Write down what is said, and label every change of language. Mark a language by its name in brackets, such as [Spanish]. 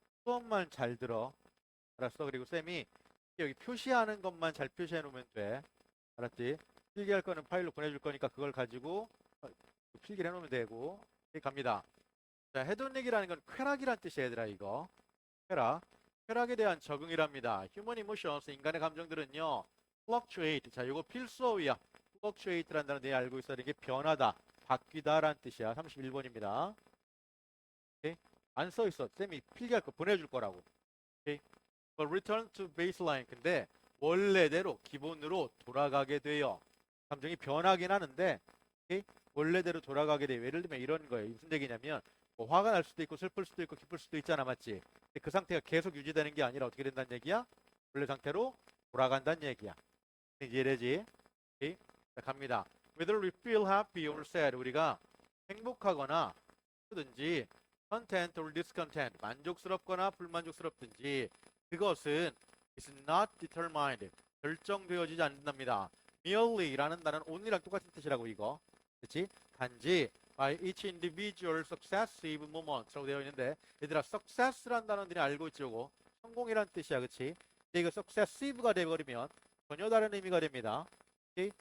[Korean] 수업만 잘 들어. 알았어? 그리고 쌤이 여기 표시하는 것만 잘 표시해 놓으면 돼. 알았지? 필기할 거는 파일로 보내줄 거니까 그걸 가지고 필기를 해 놓으면 되고. 예, 갑니다. 자, 헤도닉이라는 건 쾌락이란 뜻이야, 얘들아, 이거. 쾌락. 쾌락에 대한 적응이랍니다. [English] Human emotions, [Korean] 인간의 감정들은요, [English] fluctuate. [Korean] 자, 이거 필수어휘야. fluctuate라는 단어 내 알고 있어야 되는 게 변하다, 바뀌다라는 뜻이야. 31번입니다. 오케이? 안 써 있어. 쌤이 필기할 거 보내줄 거라고. [English] 오케이? But return to baseline. [Korean] 근데 원래대로 기본으로 돌아가게 돼요. 감정이 변하긴 하는데, 오케이? 원래대로 돌아가게 돼요. 예를 들면 이런 거예요. 무슨 얘기냐면 뭐 화가 날 수도 있고 슬플 수도 있고 기쁠 수도 있잖아, 맞지? 근데 그 상태가 계속 유지되는 게 아니라 어떻게 된다는 얘기야? 원래 상태로 돌아간다는 얘기야. 이해되지? 오케이? 자, 갑니다. [English] Whether we feel happy or sad, [Korean] 우리가 행복하거나 든지 [English] content or discontent, [Korean] 만족스럽거나 불만족스럽든지 그것은 [English] is not determined, [Korean] 결정되어지지 않는답니다. merely라는 단어는 only랑 똑같은 뜻이라고 이거. 그렇지? 단지 [English] by each individual successive moments [Korean] 라고 되어 있는데 얘들아 success라는 단어들이 알고 있지 요거 성공이란 뜻이야. 그렇지? 근데 이거 successive가 돼버리면 전혀 다른 의미가 됩니다. 오케이?